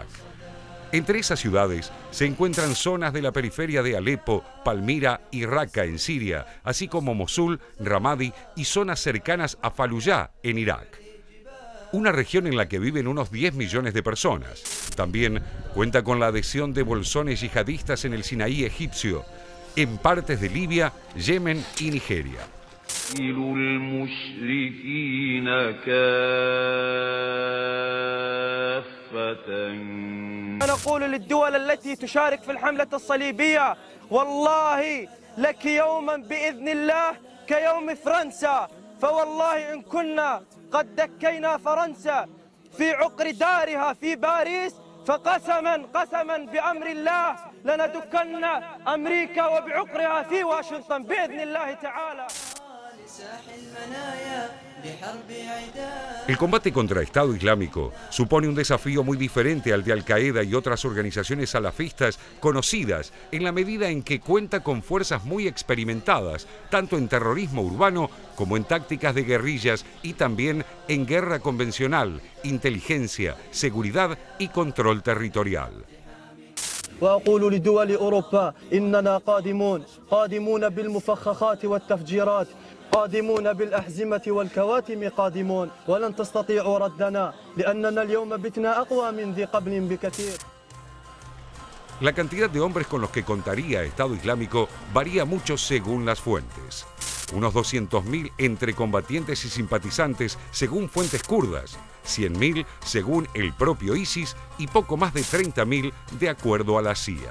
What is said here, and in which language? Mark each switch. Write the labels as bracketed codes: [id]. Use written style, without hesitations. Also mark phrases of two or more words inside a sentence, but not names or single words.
[es] Entre esas ciudades se encuentran zonas de la periferia de Alepo, Palmira y Raqqa en Siria, así como Mosul, Ramadi y zonas cercanas a Fallujah en Irak. Una región en la que viven unos 10 millones de personas. También cuenta con la adhesión de bolsones yihadistas en el Sinaí egipcio, en partes de Libia, Yemen y Nigeria. [ar] نقول للدول التي تشارك في الحملة الصليبية والله لك يوما بإذن الله كيوم فرنسا، فوالله إن كنا قد دكينا فرنسا في عقر دارها في باريس فقسما بأمر الله لندكن أمريكا وبعقرها في واشنطن بإذن الله تعالى. [es] El combate contra Estado Islámico supone un desafío muy diferente al de Al-Qaeda y otras organizaciones salafistas conocidas, en la medida en que cuenta con fuerzas muy experimentadas, tanto en terrorismo urbano como en tácticas de guerrillas y también en guerra convencional, inteligencia, seguridad y control territorial. [ar] وأقول لدول أوروبا إننا قادمون بالمفخخات والتفجيرات، قادمون بالأحزمة والكواتم قادمون، ولن تستطيعوا ردنا لأننا اليوم بتنا أقوى من ذي قبل بكثير. [es] La cantidad de hombres con los que contaría Estado Islámico varía mucho según las fuentes. Unos 200.000 entre combatientes y simpatizantes según fuentes kurdas, 100.000 según el propio ISIS y poco más de 30.000 de acuerdo a la CIA.